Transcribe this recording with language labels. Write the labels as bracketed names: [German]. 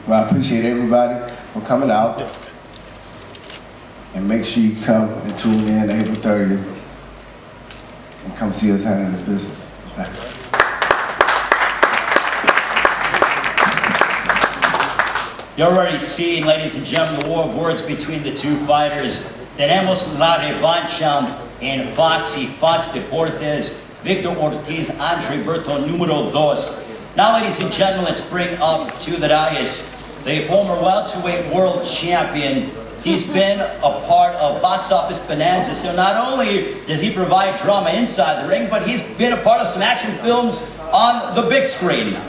[English] Well, I appreciate everybody for coming out. And make sure you come and tune in April 30th and come see us handle this business. You're already seeing, ladies and gentlemen, the war of words between the two fighters. [Spanish] Tenemos la revancha en Fox y Fox Deportes. Victor Ortiz, Andre Berto, número 2. [English] Now, ladies and gentlemen, let's bring up to the dais the former welterweight world champion, He's been a part of Box Office Bonanza, so not only does he provide drama inside the ring, but he's been a part of some action films on the big screen.